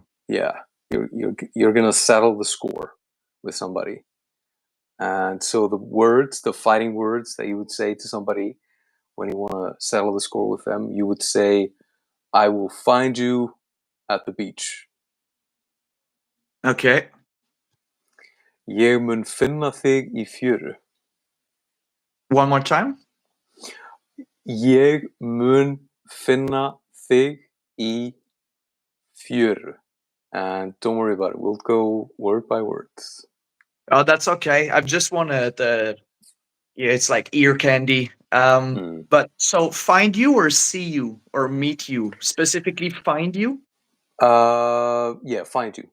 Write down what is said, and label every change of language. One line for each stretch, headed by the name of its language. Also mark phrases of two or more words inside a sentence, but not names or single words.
English: yeah, you're gonna settle the score with somebody. And so the fighting words that you would say to somebody when you want to settle the score with them, you would say, "I will find you at the beach." Okay.
Icelandic: Ég mun finna þig í fjöru.
English: One more time.
Icelandic: Ég mun finna þig í fjöru.
English: And don't worry about it. We'll go word by word. Oh, that's okay. I've just wanted yeah, it's like ear candy. Mm. But so find you or see you or meet you, specifically find you. Yeah, find you.